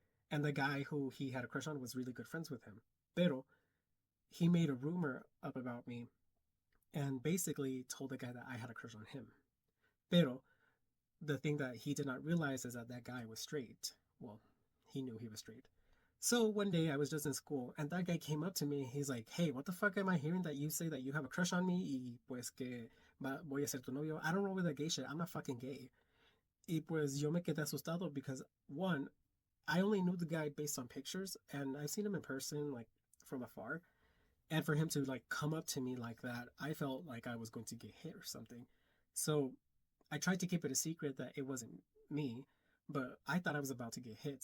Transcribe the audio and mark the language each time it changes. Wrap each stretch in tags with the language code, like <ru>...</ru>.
<en>And the guy who he had a crush on was really good friends with him. Pero he made a rumor up about me and basically told the guy that I had a crush on him. Pero the thing that he did not realize is that that guy was straight. Well, he knew he was straight. So one day I was just in school and that guy came up to me. He's like, hey, what the fuck am I hearing that you say that you have a crush on me?</en> <es>Y pues que voy a ser tu novio.</es> <en>I don't roll with that gay shit. I'm not fucking gay.</en> <es>Y pues yo me quedé asustado</es> <en>because one, I only knew the guy based on pictures and I've seen him in person like from afar. And for him to like come up to me like that, I felt like I was going to get hit or something. So I tried to keep it a secret that it wasn't me, but I thought I was about to get hit.</en>